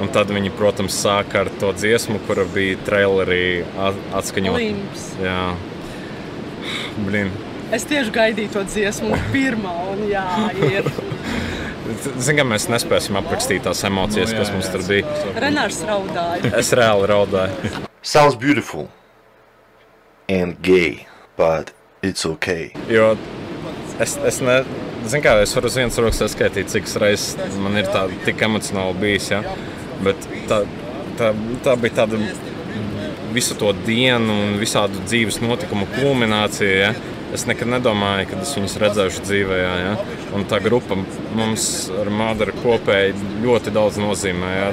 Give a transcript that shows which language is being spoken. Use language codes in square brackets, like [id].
[lv] Un tad viņi, protams, sāka ar to dziesmu, kura bija trailerī atskaņot. Limps. Jā. Blin. Es tieši gaidīju to dziesmu pirmā, un jā, ir. Zin, mēs nespēsim aprakstīt tās emocijas, kas mums tur bija. Renārs raudāja. Es reāli raudāju. [en] Sounds beautiful and gay, but it's okay. [lv] Jo es varu uz vienas rokas saskaitīt, cik reizes man ir tā tik emocionāli bijis, ja? Bet tā bija tāda visu to dienu un visādu dzīves notikumu kulminācija, ja? Es nekad nedomāju, kad es viņus redzēšu dzīvē, ja? Un tā grupa mums ar Mādaru kopēji ļoti daudz nozīmē, ja?